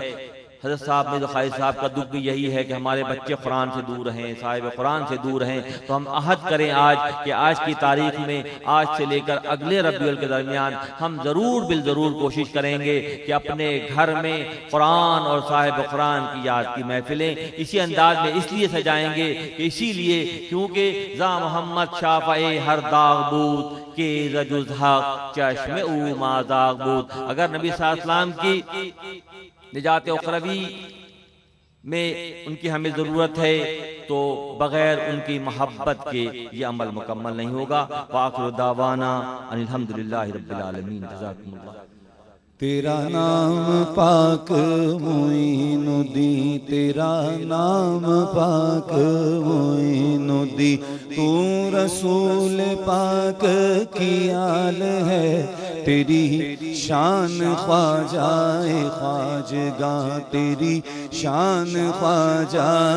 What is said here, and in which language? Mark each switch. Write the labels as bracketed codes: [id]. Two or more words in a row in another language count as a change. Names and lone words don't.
[ur] حضرت صاحب مرزا خالد صاحب کا دکھ بھی یہی ہے کہ ہمارے بچے قرآن سے دور ہیں، صاحب قرآن سے دور ہیں، تو ہم عہد کریں آج کہ آج کی تاریخ میں، آج سے لے کر اگلے ربیع الاول کے درمیان ہم ضرور بالضرور کوشش کریں گے کہ اپنے گھر میں قرآن اور صاحب قرآن کی یاد کی محفلیں اسی انداز میں اس لیے سجائیں گے کہ اسی لیے کیونکہ [fa] ذا محمد شافع ہر داغ بود کہ رجز حق چشم او مازاغ بود۔ [ur] اگر نبی صلی اللہ علیہ وسلم کی نجات اخروی میں ان کی ہمیں ضرورت ہے تو بغیر ان کی محبت کے یہ عمل مکمل نہیں ہوگا۔ [ar] وآخر دعوانا ان الحمدللہ رب العالمین۔ جزاکم اللہ۔ [ur] تیرا نام پاک معین الدین، تیرا نام پاک معین الدین، تو رسول پاک کی آل ہے، تیری شان خواجہ خواجگاں، تیری شان خواجہ